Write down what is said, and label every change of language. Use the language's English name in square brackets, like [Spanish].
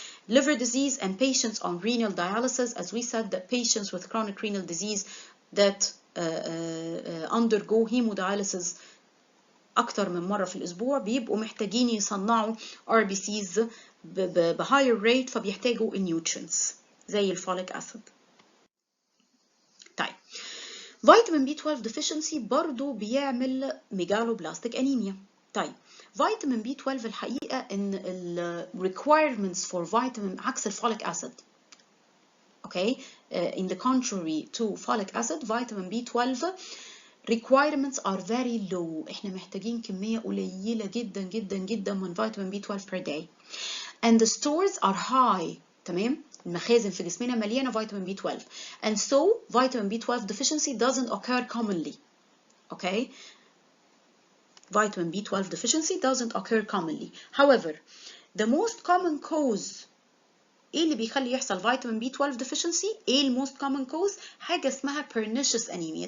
[English] Liver disease and patients on renal dialysis, as we said, that patients with chronic renal disease that undergo hemodialysis [Arabic] أكتر من مرة في الأسبوع بيبقوا محتاجين يصنعوا [English] RBCs بhigher rate، [Arabic] فبيحتاجوا النيوترينز زي الفوليك [English] acid. [Arabic] طيب فيتامين B12 deficiency برضو بيعمل ميجالوبلاستيك انيميا. طيب فيتامين B12 الحقيقة ان ال requirements for vitamin عكس الفوليك acid. [English] Okay, in the contrary to folic acid, vitamin B12 requirements are very low. [Arabic] احنا محتاجين كمية قليلة جدا جدا جدا من vitamin B12 per day. [English] And the stores are high. [Arabic] تمام؟ المخازن في جسمنا مليانة فيتامين B12. [English] And so vitamin B12 deficiency doesn't occur commonly. Okay? vitamin B12 deficiency doesn't occur commonly. However, the most common cause [Arabic] ايه اللي بيخلي يحصل [English] vitamin B12 deficiency؟ ايه ال most common cause؟ [Arabic] حاجة اسمها [English] pernicious anemia.